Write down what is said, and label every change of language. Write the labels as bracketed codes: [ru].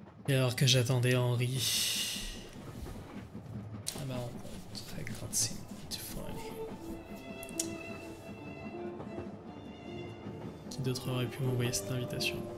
[fr] Et alors que j'attendais Henri. [en] Ah bah on I can't seem to find him. [fr] Qui d'autre aurait pu m'envoyer cette invitation?